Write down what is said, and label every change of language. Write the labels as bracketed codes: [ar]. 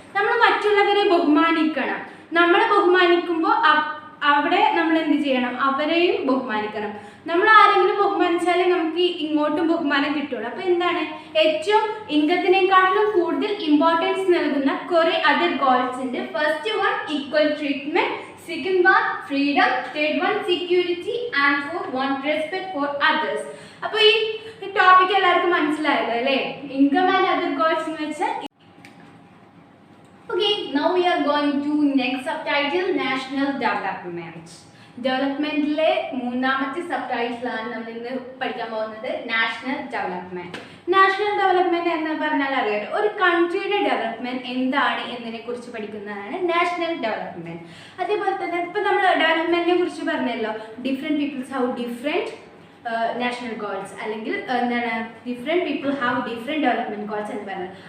[ml] നമ്മൾ മറ്റുള്ളവരെ ബഹുമാനിക്കണം. നമ്മളെ ബഹുമാനിക്കുമ്പോൾ അവിടെ നമ്മൾ എന്ത് ചെയ്യണം, അവരെയും ബഹുമാനിക്കണം. നമ്മൾ ആരെങ്കിലും ബഹുമാനിച്ചാലേ നമുക്ക് ഇങ്ങോട്ടും ബഹുമാനം കിട്ടുള്ളൂ. അപ്പോൾ എന്താണ് ഏറ്റവും ഇൻകത്തിനേക്കാളും കൂടുതൽ ഇമ്പോർട്ടൻസ് നൽകുന്ന കുറേ അതർ ഗോൾസ് ഉണ്ട്. [en] First one equal treatment, second one freedom, third one security, and fourth one respect for others. [ml] അപ്പോൾ ഈ ടോപ്പിക് എല്ലാവർക്കും മനസ്സിലായല്ലോ അല്ലേ? [en] income and other goals [ml] എന്ന് വെച്ചാൽ. [en] Okay, now we are going to next subtitle, national development. [ml] ഡെവലപ്മെന്റിലെ മൂന്നാമത്തെ sub ടൈറ്റിലാണ് നമ്മൾ ഇന്ന് പഠിക്കാൻ പോകുന്നത്, നാഷണൽ ഡെവലപ്മെന്റ്. നാഷണൽ ഡെവലപ്മെന്റ് എന്ന് പറഞ്ഞാൽ അറിയാലോ, ഒരു കൺട്രിയുടെ ഡെവലപ്മെന്റ് എന്താണ് എന്നതിനെ കുറിച്ച് പഠിക്കുന്നതാണ് നാഷണൽ ഡെവലപ്മെന്റ്. അതേപോലെ തന്നെ ഇപ്പം നമ്മൾ ഡെവലപ്മെന്റിനെ കുറിച്ച് പറഞ്ഞല്ലോ, [en] different peoples have different national goals, [ml] അല്ലെങ്കിൽ എന്താണ് [en] different people have different development goals [ml] എന്ന് പറയുന്നത്.